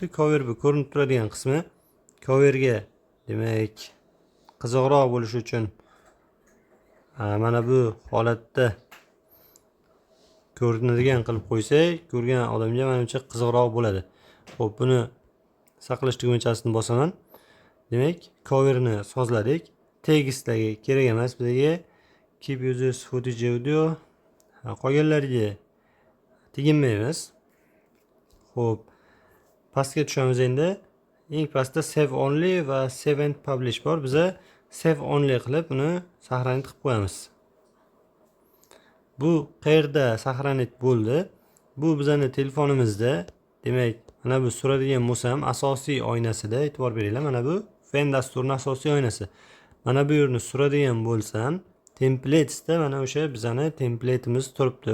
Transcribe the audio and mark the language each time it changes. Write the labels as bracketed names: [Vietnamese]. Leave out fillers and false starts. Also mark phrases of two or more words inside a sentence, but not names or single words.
[Uzbek] Cover bu ko'rinib turadigan qismi. Coverga demak qiziqroq bo'lishi uchun mana bu holatda ko'rinadigan qilib qo'ysak, ko'rgan odamga menimcha qiziqroq bo'ladi. Xo'p, buni saqlash tugmachasini bosaman. Demak, coverni sozladik. Tekstdagi kerak emas bizga. [English] Keep users footage audio. [Uzbek] Qolganlariga teginmaymiz. Xo'p, pastga tushamiz endi. Eng pastda [English] save only [Uzbek] va [English] save and publish [Uzbek] bor. Biza [English] save only [Uzbek] qilib uni saqlanib qilib qo'yamiz. Bu qayerda saqlanib bo'ldi? Bu bizning telefonimizda. Demak, mana bu suradigan bo'lsam, asosiy oynasida e'tibor beringlar. Mana bu Ven dasturining asosiy oynasi. Mana bu yerni suradigan bo'lsam, templatesda mana o'sha bizning templateimiz turibdi.